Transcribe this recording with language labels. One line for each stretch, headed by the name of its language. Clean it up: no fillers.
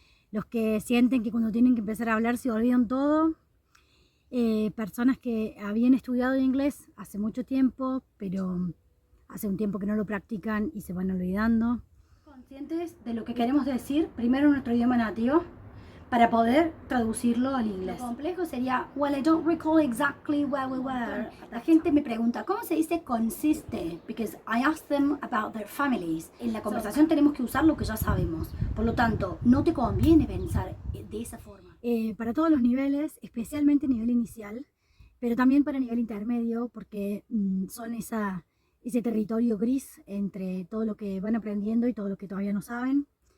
Spanish: Los que sienten que cuando tienen que empezar a hablar se olvidan todo, personas que habían estudiado inglés hace mucho tiempo, pero hace un tiempo que no lo practican y se van olvidando. Conscientes de lo que queremos decir, primero en nuestro idioma nativo, para poder traducirlo al inglés. Lo complejo sería,
English: well, I don't recall exactly where we were.
Spanish: La gente me pregunta, ¿cómo se dice consiste?
English: Because I asked them about their families.
Spanish: En la conversación tenemos que usar lo que ya sabemos. Por lo tanto, no te conviene pensar de esa forma. Para todos los niveles, especialmente nivel inicial, pero también para nivel intermedio, porque son ese territorio gris entre todo lo que van aprendiendo y todo lo que todavía no saben.